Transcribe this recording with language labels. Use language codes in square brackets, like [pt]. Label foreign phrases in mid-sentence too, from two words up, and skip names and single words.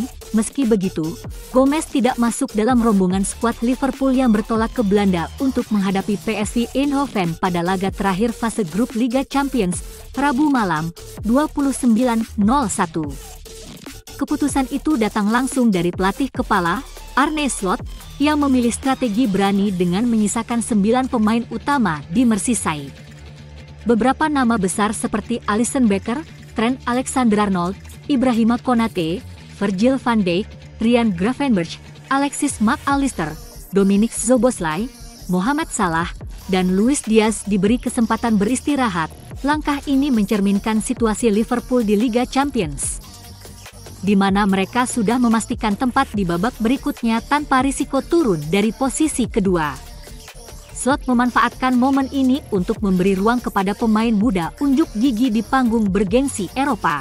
[id] Meski begitu, Gomez tidak masuk dalam rombongan skuad Liverpool yang bertolak ke Belanda untuk menghadapi PSV Eindhoven pada laga terakhir fase grup Liga Champions, Rabu malam, 29.01. Keputusan itu datang langsung dari pelatih kepala, Arne Slot, yang memilih strategi berani dengan menyisakan 9 pemain utama di Merseyside. Beberapa nama besar seperti Alisson Becker, Trent Alexander-Arnold, Ibrahima Konate, Virgil van Dijk, Ryan Gravenberch, Alexis Mac Allister, Dominic Szoboszlai, Mohamed Salah, dan Luis Diaz diberi kesempatan beristirahat. Langkah ini mencerminkan situasi Liverpool di Liga Champions, di mana mereka sudah memastikan tempat di babak berikutnya tanpa risiko turun dari posisi kedua. Slot memanfaatkan momen ini untuk memberi ruang kepada pemain muda unjuk gigi di panggung bergengsi Eropa.